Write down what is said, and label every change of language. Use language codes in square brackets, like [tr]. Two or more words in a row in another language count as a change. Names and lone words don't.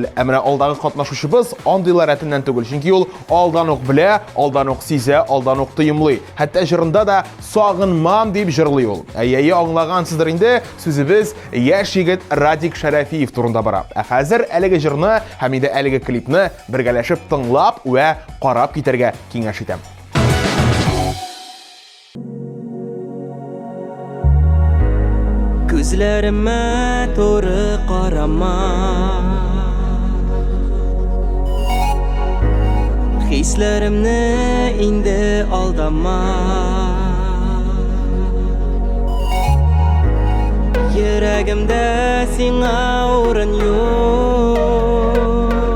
[tt] Менә алдагы катнашучыбыз андыйлар рәтеннән түгел. Чөнки ул алдан ук белә, алдан ук сизә, алдан ук тоемлый. Хәтта җырында да сагынмам дип җырлый ул. Әйе, аңлагансыздыр инде, сүзебез яшь егет Радик Шәрәфиев турында бара. Хәзер әлеге җырны һәм инде әлеге клипны бергәләшеп тыңлап вә карап китәргә киңәш итәм. [crh] Gözlerime doğru qarama Hislerimni indi aldama Yüreğimde sina orun yok